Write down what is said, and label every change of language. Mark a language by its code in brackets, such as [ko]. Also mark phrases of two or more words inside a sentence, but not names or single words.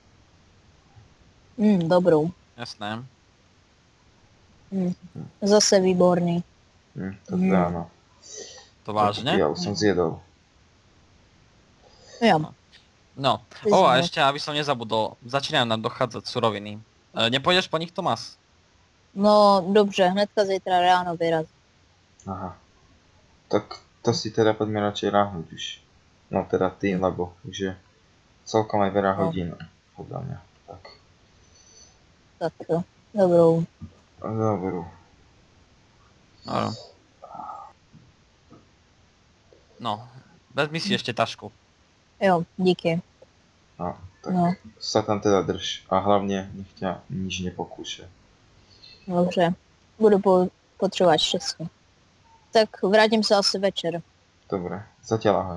[cs] Dobrou. Jasné. Zase výborný. To dáno. [sk] To vážne? Ja už som zjedol. [cs] Jo. No. [sk] A ešte, aby som nezabudol, začínajú nám dochádzať suroviny. Nepôjdeš po nich, Tomas? [cs] No dobře, hnedka zítra ráno vyrazím. [sk] Aha. Tak to si teda poďme radšej ráhnuť už. No teda ty, lebo už je celkom aj veľa hodín, podľa mňa. Tak. [cs] Tak jo, dobrou. [sk] Dobrú. No, vezmi si ešte tašku. [cs] Jo, díky. [sk] No, tak No. sa tam teda drž. A hlavne nech ťa nič nepokúše. [cs] Dobře, budu potřebovat štěstí. Tak vrátím se asi večer. [sk] Dobre, zatiaľ ahoj.